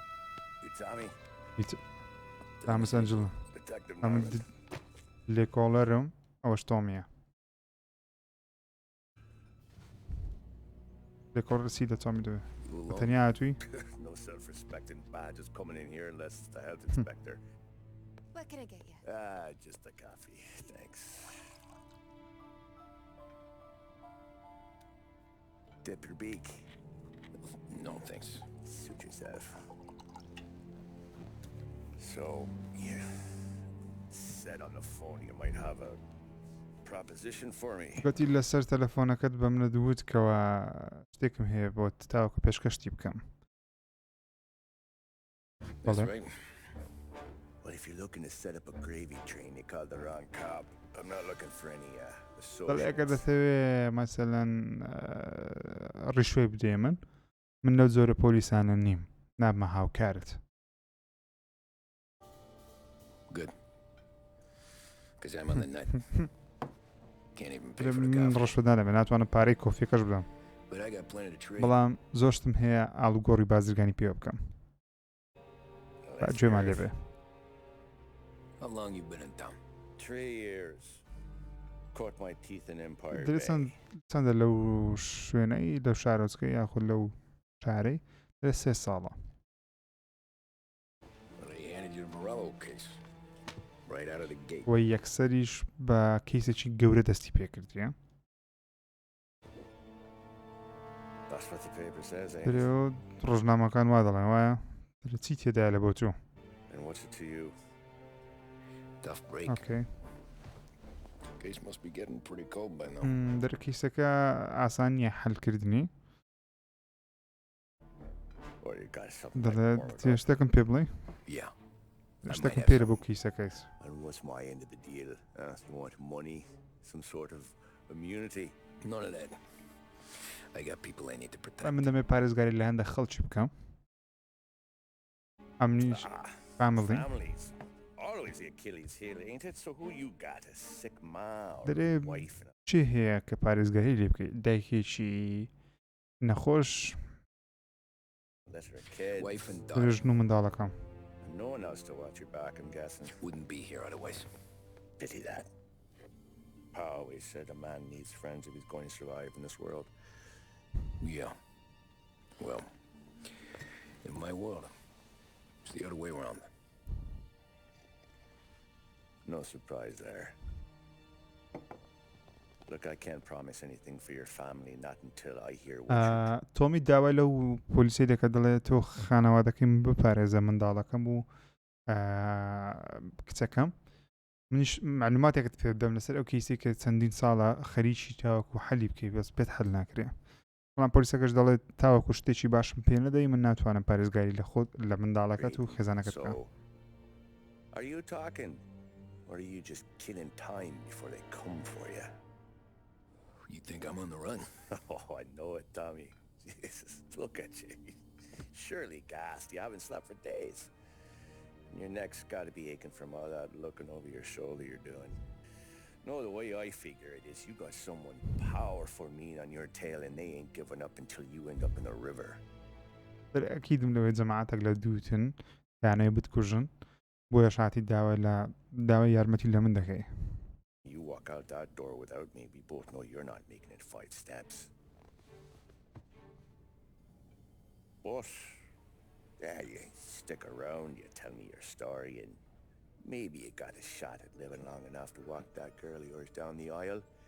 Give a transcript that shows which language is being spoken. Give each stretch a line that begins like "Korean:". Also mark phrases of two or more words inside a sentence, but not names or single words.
Central Kurdish: تامس ئەنجڵۆ ئەمە لێکۆڵەرم ئەوەش تۆمیە لێکۆڵەرسی لە تۆمی دوێ تەنیا هاتووی
English: What can I get you? Just a coffee, thanks. Dip your beak. No, thanks. Suit yourself. So, yeah. Said on the phone you might have a proposition for me.
Central Kurdish: گوتی لەسەر تەلەفۆنەکەت بە منە دووت کەوە شتێکم هەیە بۆ تاوەکو پێشکەشتی بکەم.
English: That's right. Well, if you're looking to set up a gravy train, you called the wrong cop. I'm not looking for any
Central Kurdish: دەڵێ ئەگەر
English: associates.
Central Kurdish: دەتەوێ مەسەلەن ڕیشوەی بدێ من لەو جۆرە پۆلیسانە نیم نابمە هاوکارت.
English: Good. Because I'm on the nut. Can't even pay for the
Central Kurdish: من
English: coffee.
Central Kurdish: ڕەشبدانە بێ ناتوانم پارەی کۆفیەکەش بدەم
English: But I got plenty to trade.
Central Kurdish: بەڵام زۆشتم هەیە ئاڵوگۆڕی بازرگانی پێ بکەم
English: Well, that's
Central Kurdish: گوێمان
English: fair.
Central Kurdish: لێ بێ.
English: How long you been in town? 3 years. Caught my teeth in Empire
Central Kurdish: دەرێ
English: Bay.
Central Kurdish: چەندە لەو شوێنەی لەو شارۆچکە یاخود لەو شارەی دەرێ 3 ساڵە.
English: Well, they handed you the Morello case. Right out of the gate.
Central Kurdish: وە یەکسەریش بە کەیسێکی گەورە دەستی پێکردیە.
English: That's what the paper says, eh?
Central Kurdish: دەرێ ڕۆژنامەکان وا دەڵێن وایە دەرێ چی تێدایە لە بۆ تۆ؟
English: And what's it to you? Tough break. ئۆکەی. Case must be getting pretty cold by now.
Central Kurdish: دەرێ کەیسەکە ئاسان نییە حەلکردنی.
English: Or you got something like
Central Kurdish: دەڵێ
English: Morello.
Central Kurdish: شتێکم پێ بڵێ؟
English: Yeah.
Central Kurdish: شتێکم پێرە بۆ کەیسەکەیت.
English: And what's my end of the deal? You want money? Some sort of immunity? None of that. I got people I need to protect.
Central Kurdish: من دەمێ پارێزگاری لە هەندە خەڵکی بکەم. ئەمنیش فامڵی.
English: Families. Always the Achilles heel, ain't it? So who you got? A sick ma or Dere a wife? And
Central Kurdish: چی هەیە کە پارێزگاری لێ بکەیت؟ دایکێکی نەخۆش
English: let her kid. Wife and
Central Kurdish: ژن و منداڵەکەم.
English: No one else to watch your back, I'm guessing. Wouldn't be here otherwise. Pity that. Pa always said a man needs friends if he's going to survive in this world. Yeah. Well, in my world, it's the other way around. No surprise there. Look, I can't promise anything for your family, not until I hear what you...
Central Kurdish: تۆمی داوای لەو پۆلیسی دەکە دەڵێ تۆ خانەوادەکەم بپارێزە منداڵەکەم و کچەکەم. منیش معلوماتێکت پێ بدەم لەسەر ئەو کەیسی کە چەندین ساڵە خەریکی تاوەکو حەلی بکەی بەس پێت هەل ناکرێ. بەڵام پۆلیسەکەش دەڵێت تاوەکو شتێکی باشم پێ نەدەی من ناتوانم پارێزگاری لە خۆت لە منداڵەکەت و خێزانەکەت بکەم.
English: So, are you talking? Or are you just killing time before they come for you? You think I'm on the run? Oh, I know it, Tommy. Jesus, look at you. Surely gassed. You haven't slept for days. And your neck's got to be aching from all that looking over your shoulder you're doing. No, the way I figure it is you got someone powerful mean on your tail and they ain't giving up until you end up in the river.
Central Kurdish: ئەکیدم لەوەی جەماعەتێک لە دووتن یانەیە بتکوژن بۆیە شاتی داوای یارمەتی لە من دەکەی.
English: You walk out that door without me, we both know you're not making it 5 steps. But, yeah, you stick around, you tell me your story, and maybe you got a shot at living long enough to walk that girl of yours down the aisle.